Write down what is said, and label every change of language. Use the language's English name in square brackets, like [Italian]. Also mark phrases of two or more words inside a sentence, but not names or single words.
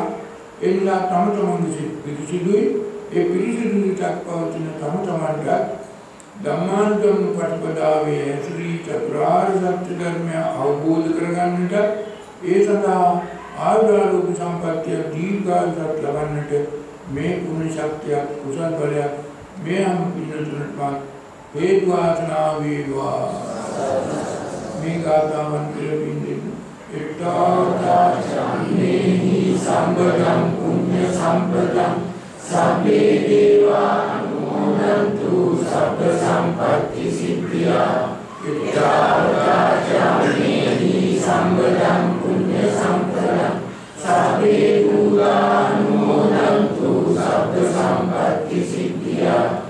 [Sinhala] ඒ නිසා තම තමන්ගේ පිරිසිදුයි ඒ පිරිසිදුට පවතින තම තමන්ට ධම්මානුධම්ම ප්‍රතිපදාවේ හැසිරී චතුරාර්ය සත්‍ය ධර්මය අවබෝධ කරගන්නට ඒ සඳහා ආයුරාෝග්‍ය සම්පත්තිය දීර්ඝායුෂ ලබන්නට මේ පුණ්‍ය ශක්තිය කුසල බලයක් මේ හැම පින්නතුන්ටම හේතු වාසනා වේවා. මේ ගාථාවන් පිළිපින්දින් [Pali] එක්තාවතාචම්මේහි සම්බදං පුඤ්ඤ සම්පදං සබ්බේ දේවා අනුමෝදන්තු සබ්බ සම්පත්ති සිද්ධියා. එක්තාවතාචම්මේහි සම්බදං පුඤ්ඤ සම්පදං සබ්බේ භූතානුමෝදන්තු සබ්බ සම්පත්ති සිද්ධියා.